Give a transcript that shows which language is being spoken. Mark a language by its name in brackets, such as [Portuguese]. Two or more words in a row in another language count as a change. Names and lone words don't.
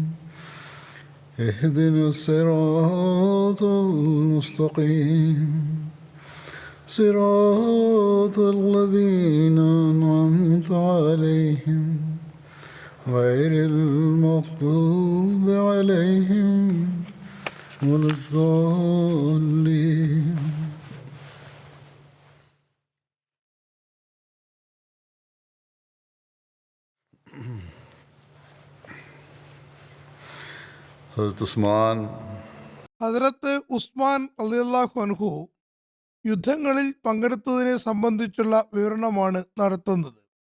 [Arabic] اهدنا الصراط المستقيم صراط الذين أنعمت عليهم غير المغضوب عليهم ولا الضالين. [Malayalam] ഹസ്രത്ത് ഉസ്മാൻ [Arabic] رضي الله عنه [Malayalam] യുദ്ധങ്ങളിൽ പങ്കെടുത്തതിനെ സംബന്ധിച്ചുള്ള വിവരണമാണ് നടത്തുന്നത്.